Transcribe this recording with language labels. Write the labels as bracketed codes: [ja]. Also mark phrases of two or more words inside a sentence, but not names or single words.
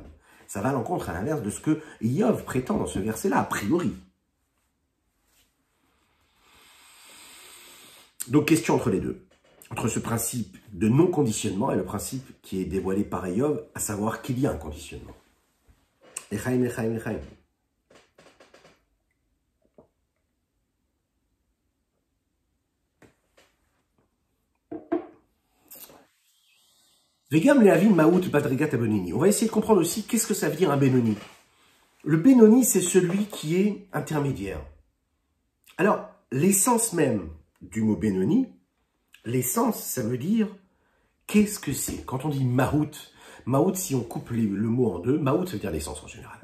[fr] Ça va à l'encontre, à l'inverse de ce que Yov prétend dans ce verset-là, a priori. Donc, question entre les deux. Entre ce principe de non-conditionnement et le principe qui est dévoilé par Yov, à savoir qu'il y a un conditionnement. [he] עץ חיים, עץ חיים, עץ חיים. וגם להבין מהות בדרגת הבינוני. [fr] On va essayer de comprendre aussi qu'est-ce que ça veut dire un Benoni. Le Benoni, c'est celui qui est intermédiaire. Alors, l'essence même du mot Benoni, l'essence, ça veut dire qu'est-ce que c'est. Quand on dit maout, maout, si on coupe le mot en deux, maout, ça veut dire l'essence en général.